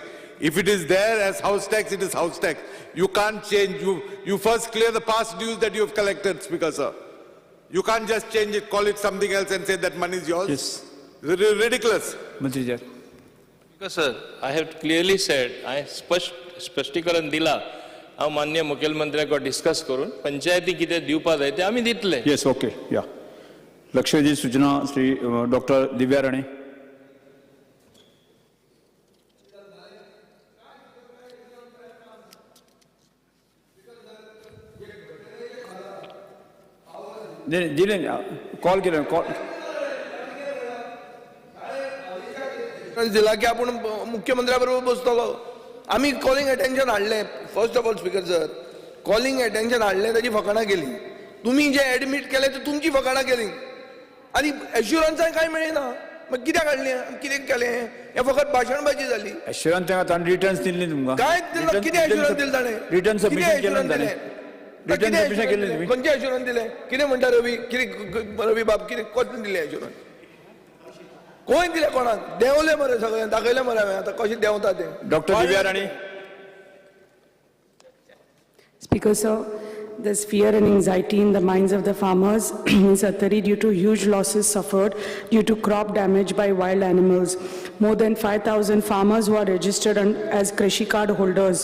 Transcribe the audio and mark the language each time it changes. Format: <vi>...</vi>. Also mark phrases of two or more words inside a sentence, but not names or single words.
<en>If it is there as house tax, it is house tax. You can't change. You first clear the past dues that you have collected, Speaker, sir. You can't just change it, call it something else and say that money is yours. Yes. It's ridiculous. Mantriji. Because sir, I have clearly said, I</en> <kok>स्पष्टीकरण दिला, हांव माननीय मुखेलमंत्र्याक डिस्कस करून पंचायती कितें दिवपा जाय तें आमी दितले.</kok> <en>Yes, okay, yeah.</en> <kok>लक्षवेधी सूचना श्री डॉक्टर दिव्या राणे. दिले कॉल केलं कॉल दिला की आपण मुख्यमंत्र्याबरोबर बसतलो. आम्ही</kok> <en>calling attention</en> <kok>हाडलें.</kok> <en>first of all Speaker sir, calling attention</en> <kok>हाडलें, ताची फकाणां केली. तुम्ही जे ऍडमिट केले ते तुमची फकाणां केली आनी एश्युरन्सांय काय मेळना. मग कित्याक हाडलें, कितें केलें, हें फकत भाशणबाजी जाली. एश्युरन्स ताणें रिटर्न्स दिले तुमकां. काय दिलं, कितें एश्युरन्स दिले ताणें?</kok> <en>return submission</en> <kok>केलं ताणें.</kok> <en>return submission</en> <kok>केलें तुम्ही. खंयचे एश्युरन्स दिले? कितें म्हणटा रवी, कितें रवी बाब, कितें कसले दिले एश्युरन्स? कोण दिले कोणाक? देंवले मरे सगळें, दाखयलें मरे हांवें आतां कशें देंवता तें. डॉक्टर दिव्या राणे.</kok> <en>Speaker, sir, there's fear and anxiety in the minds of the farmers in Satari due to huge losses suffered due to crop damage by wild animals. More than 5,000 farmers who are registered as Krishi card holders.</en>